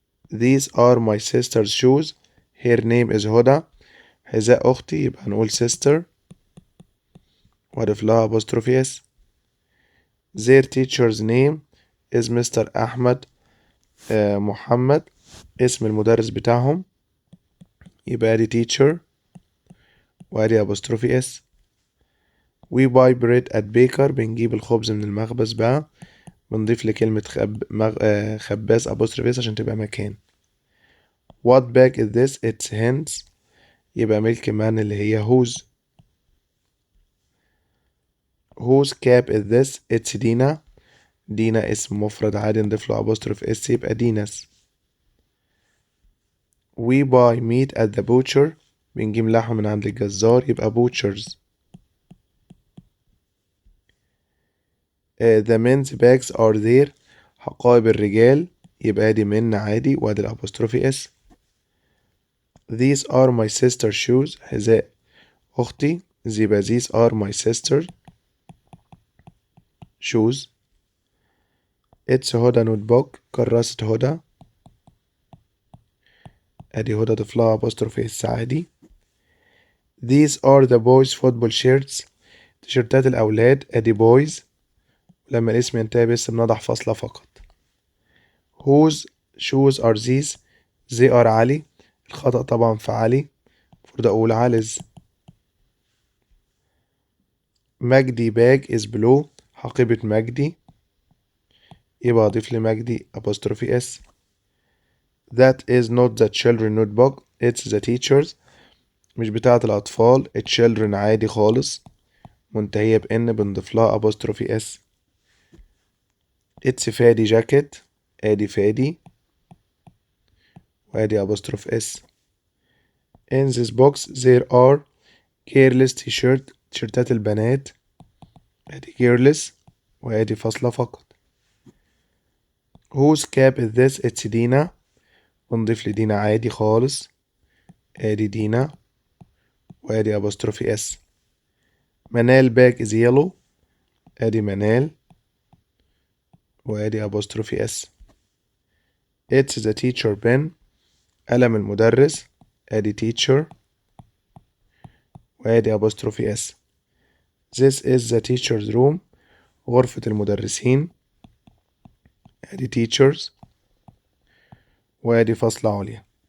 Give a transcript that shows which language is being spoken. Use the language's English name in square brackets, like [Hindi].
[English] These are my sister's shoes. Her name is Huda. [Arabic] حذاء أختي يبقى هنقول sister وأضيف لها apostrophe s. [English] Their teacher's name is Mr. Ahmed Mohamed. [Arabic] اسم المدرس بتاعهم يبقى ادي teacher وادي apostrophe s. [English] We buy bread at baker. [Arabic] بنجيب الخبز من المخبز بقى بنضيف لكلمة خباز apostrophe s عشان تبقى مكان. [English] What bag is this. It's hands يبقى milk man اللي هي whose. Whose cap is this. It's Dina. [Arabic] دينا اسم مفرد عادي نضيف له apostrophe s يبقى ديناس. [English] We buy meat at the butcher. [Arabic] بنجيب لحم من عند الجزار يبقى butchers. [English] The men's bags are there. [Arabic] حقائب الرجال يبقى دي من عادي وادي الابوستروفي اس. [English] These are my sister's shoes. [Arabic] حذاء أختي يبقى [English] these are my sister's shoes. It's Huda notebook. [Arabic] كراسة هدى ادي هدى ضيف لها apostrophe اس عادي. [English] These are the boys football shirts. [Arabic] تيشيرتات الأولاد ادي boys لما الاسم ينتهي باسم نضع فاصلة فقط. [English] Whose shoes are these. they are Ali. [Arabic] الخطأ طبعا في علي المفروض أقول علي's. [English] Magdy bag is blue. [Arabic] حقيبة مجدي يبقى أضيف لمجدي apostrophe s. [English] That is not the children notebook. it's the teachers. [Arabic] مش بتاعة الأطفال. children عادي خالص منتهية بإن بنضيف لها apostrophe s. it's فادي جاكيت ادي فادي وادي apostrophe s. [English] in this box there are girls t-shirt. [Arabic] تيشيرتات البنات ادي girls وادي فاصلة فقط. [English] whose cap is this. [Arabic] it's دينا ونضيف لدينا عادي خالص ادي دينا وادي apostrophe s. منال باج is yellow ادي منال وادي apostrophe s. [English] it's the teacher pen. [Arabic] قلم المدرس ادي [English] teacher وادي apostrophe s. this is the teacher's room. [Arabic] غرفة المدرسين ادي teachers وادي فاصلة عليا.